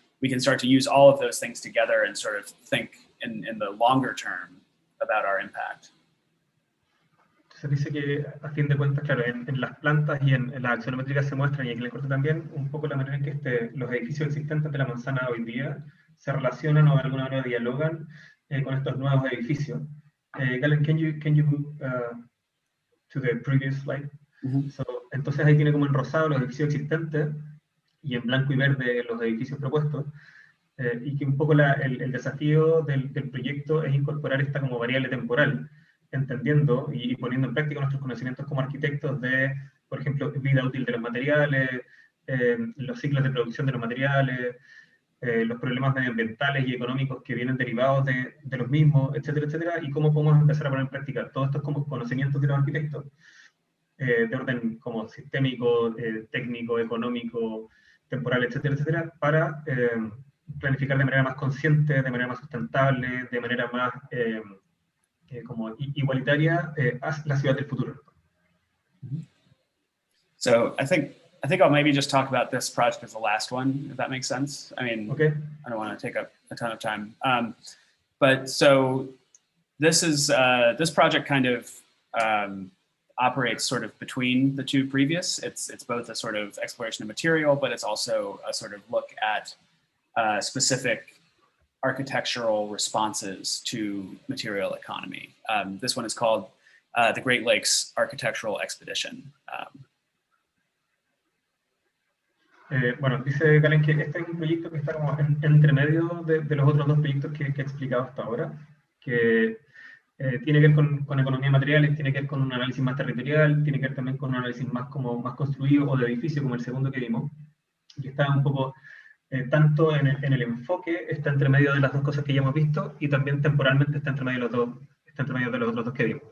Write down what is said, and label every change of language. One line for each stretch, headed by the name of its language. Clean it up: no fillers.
English: We can start to use all of those things together and sort of think in the longer term about our impact.
Spanish: Se dice que, a fin de cuentas, claro, en las plantas y en las axonométricas se muestran, y aquí en el corte también, un poco la manera en que los edificios existentes de la manzana hoy día se relacionan o de alguna manera dialogan con estos nuevos edificios.
English: Galen, can you move to the previous slide? Mm-hmm.
Spanish: Entonces ahí tiene como en rosado los edificios existentes y en blanco y verde los edificios propuestos, y que un poco el desafío del proyecto es incorporar esta como variable temporal, entendiendo y poniendo en práctica nuestros conocimientos como arquitectos de, por ejemplo, vida útil de los materiales, los ciclos de producción de los materiales, los problemas medioambientales y económicos que vienen derivados de los mismos, etcétera, etcétera, y cómo podemos empezar a poner en práctica todos estos como conocimientos de los arquitectos, de orden como sistémico, técnico, económico, temporal, etcétera, etcétera, para planificar de manera más consciente, de manera más sustentable, de manera más como igualitaria la ciudad del futuro.
English: So I think I'll maybe just talk about this project as the last one, if that makes sense. I mean, okay. I don't want to take up a ton of time. But so this project kind of operates sort of between the two previous. It's both a sort of exploration of material, but it's also a sort of look at specific architectural responses to material economy. This one is called the Great Lakes Architectural Expedition.
Spanish: Bueno, dice Galen que este es un proyecto que está como entre medio de los otros dos proyectos que he explicado hasta ahora, que tiene que ver con economía de materiales, tiene que ver con un análisis más territorial, tiene que ver también con un análisis más construido o de edificio, como el segundo que vimos, que está un poco tanto en el enfoque, está entre medio de las dos cosas que ya hemos visto, y también temporalmente está entre medio de los dos, está entre medio de los otros dos que vimos.